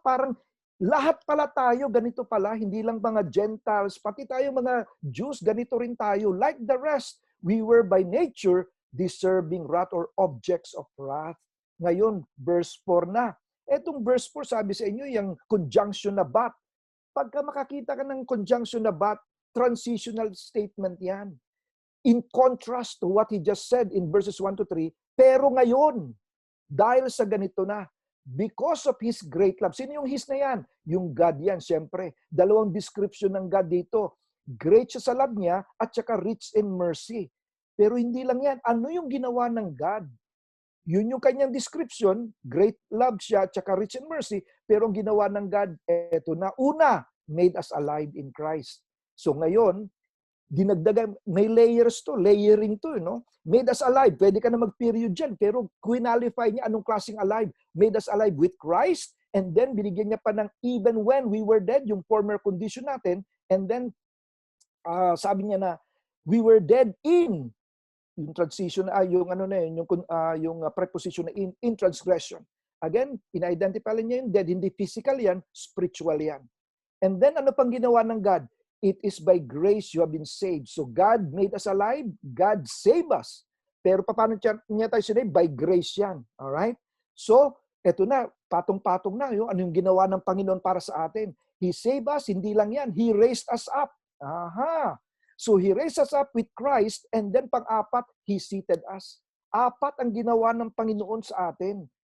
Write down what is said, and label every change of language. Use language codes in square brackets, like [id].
[tl] Parang lahat pala tayo, ganito pala, hindi lang mga Gentiles, pati tayo mga Jews, ganito rin tayo. [en] Like the rest, we were by nature deserving wrath or objects of wrath. [tl] Ngayon, verse 4 na. Etong verse 4, sabi sa inyo, yung conjunction na but. Pagka makakita ka ng conjunction na but, transitional statement yan. [en] In contrast to what he just said in verses 1 to 3, [tl] pero ngayon, dahil sa ganito na, [en] because of His great love. [tl] Sino yung His na yan? Yung God yan, siyempre. Dalawang description ng God dito. Great siya sa love niya at saka [en] rich in mercy. [tl] Pero hindi lang yan. Ano yung ginawa ng God? Yun yung kanyang description. [en] Great love [tl] siya at saka [en] rich in mercy. [tl] Pero ang ginawa ng God, eto na. Una, [en] made us alive in Christ. [tl] So ngayon, dinagdagan, may layers to, layering to, no? [en] Made us alive. [tl] Pwede ka na mag-period dyan, pero qualify niya anong klaseng alive. [en] Made us alive with Christ, and then binigyan niya pa ng even when we were dead, [tl] yung former condition natin, [en] and then sabi niya na we were dead in yung transition, yung ano na yun, yung preposition na in transgression. [tl] Again, in-identify niya yung dead, hindi physical yan, spiritual yan. [en] And then [tl] ano pang ginawa ng God? [en] It is by grace you have been saved. So God made us alive, God saved us. [tl] Pero paano niya tayo sinave? By grace yan. Alright? So, eto na, patong-patong na yun. Ano yung ginawa ng Panginoon para sa atin? [en] He saved us, [tl] hindi lang yan. [en] He raised us up. Aha! So He raised us up with Christ, [tl] and then pang-apat, [en] He seated us. [tl] Apat ang ginawa ng Panginoon sa atin.